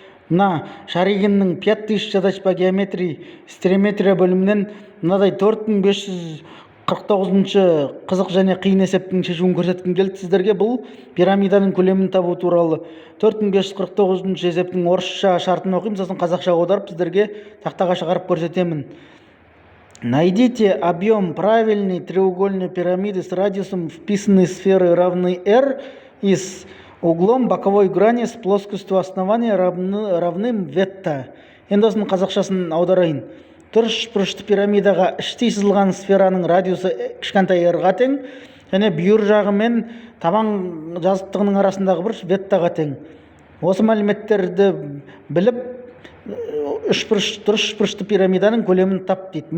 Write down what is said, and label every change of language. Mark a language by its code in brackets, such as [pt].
[kk] Мына Шаригиннің 5000 задач по геометрии, стереометрия бөлімінен мынадай 4549 қызық және қиын есептің шешуін көрсеткім келді сіздерге. Бұл пирамиданың көлемін табу туралы. 4549 есептің орысша шартын оқимын, сосын қазақша аударып сіздерге тақтаға шығарып көрсетемін. [ru] Найдите объем правильной треугольной пирамиды с радиусом вписанной сферы равный r и с углом боковой грани с плоскостью основания равным ветта. [kk] Енді осының қазақшасын аударайын. Төртбұрышты пирамидаға іштей сызылған сфераның радиусы кішкентай r-ға тең, және бүйір жағы мен табан жазықтығының арасындағы бұрыш веттаға тең. Осы мәліметтерді біліп, үшбұрышты пирамиданың көлемін тап дейді.